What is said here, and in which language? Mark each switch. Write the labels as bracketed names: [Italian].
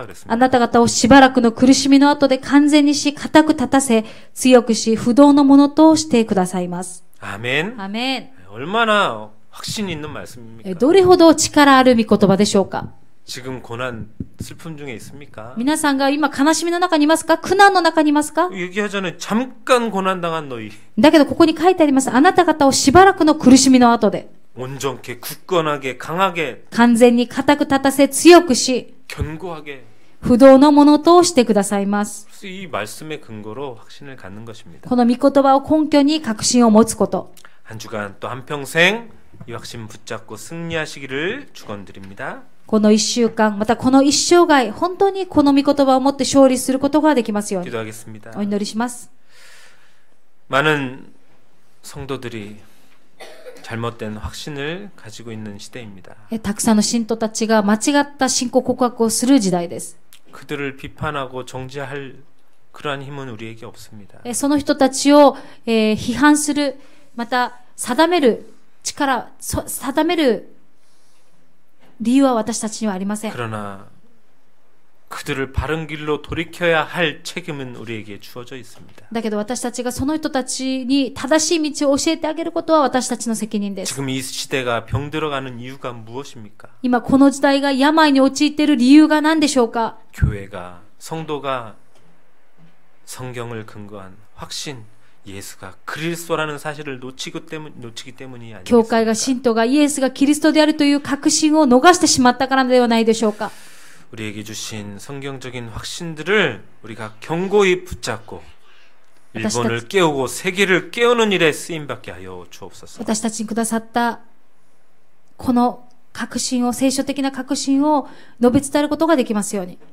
[Japanese] あ [Korean] 그랬습니다. [Japanese] なた方をしばらくの苦しみの後で完全にし、固く立たせ、強くし、不動のものとしてくださいます。 [Korean] 아멘. [Japanese] アメン。 [Korean] 얼마나 확신 있는 말씀입니까? [Japanese] どれほど力ある御言葉でしょうか？ [Korean] 지금 고난 슬픔 중에 있습니까? [Japanese] 皆さんが今悲しみの中にいますか？苦難の中にいますか？ [Korean] 얘기하잖아요. 잠깐 고난 당한 너희 [Japanese] だけどここに書いてあります。あなた方をしばらくの苦しみの後で [Korean] 온전케 굳건하게 강하게 [Japanese] 完全に固く立たせ、強くし、 [Korean] 견고하게 [Japanese] 不動のものとしてくださいます。 [Korean] 그래서 이 말씀의 근거로 확신을 갖는 것입니다. [Japanese] この御言葉を根拠に確信を持つこと。 [Korean] 한 주간 또 한평생 이 확신 붙잡고 승리하시기를 축원드립니다. [Japanese] この一週間、またこの一生涯、本当にこの御言葉を持って勝利することができますように。 [Korean] 기도하겠습니다. [Japanese] お祈りします。 [Korean] 많은 성도들이 잘못된 확신을 가지고 있는 시대입니다. [Japanese] たくさんの信徒たちが間違った信仰告白をする時代です。 [Korean] 그들을 비판하고 정죄할 그러한 힘은 우리에게 없습니다. [Japanese] その人たちを、批判する、また定める力、定める理由は私たちにはありません。 [Korean] 그러나 그들을 바른 길로 돌이켜야 할 책임은 우리에게 주어져 있습니다. [Japanese] だけど私たちがその人たちに正しい道を教えてあげることは私たちの責任です。 [Korean] 지금 이 시대가 병들어가는 이유가 무엇입니까? [Japanese] 今この時代が病に陥っている理由が何でしょうか？ [Korean] 교회가 성도가 성경을 근거한 확신 예수가 그리스도라는 사실을 놓치기 때문이 [Japanese] 教会が [Korean] 아니겠습니까? [Japanese] 信徒がイエスがキリストであるという確信を逃してしまったからではないでしょうか？ [Korean] 우리에게 주신 성경적인 확신들을 우리가 견고히 붙잡고 일본을 깨우고 세계를 깨우는 일에 쓰임받게 하여 주옵소서. [Japanese] 私たちにくださったこの確信を、聖書的な確信を述べ伝えることができますように。